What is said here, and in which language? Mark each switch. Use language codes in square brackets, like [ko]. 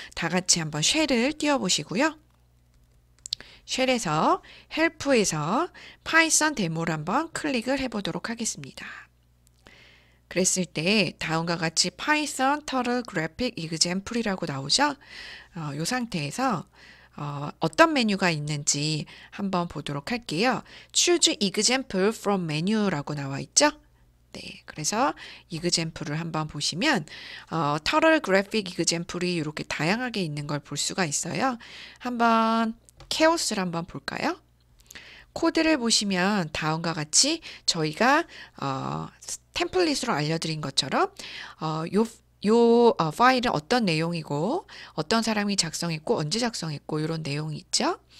[ko] 다 같이 한번 쉘을 띄워보시고요. 쉘에서 헬프에서 파이썬 데모를 한번 클릭을 해보도록 하겠습니다. 그랬을 때 다음과 같이 파이썬 터틀 그래픽 이그젬플이라고 나오죠. 이 상태에서 어떤 메뉴가 있는지 한번 보도록 할게요. [en] Choose example from menu라고 나와 있죠. [ko] 네, 그래서 이그젬플을 한번 보시면 터틀 그래픽 이그젬플이 이렇게 다양하게 있는 걸 볼 수가 있어요. 한번 케오스를 한번 볼까요? 코드를 보시면 다음과 같이 저희가 템플릿으로 알려드린 것처럼 요 파일은 어떤 내용이고 어떤 사람이 작성했고 언제 작성했고 이런 내용이 있죠.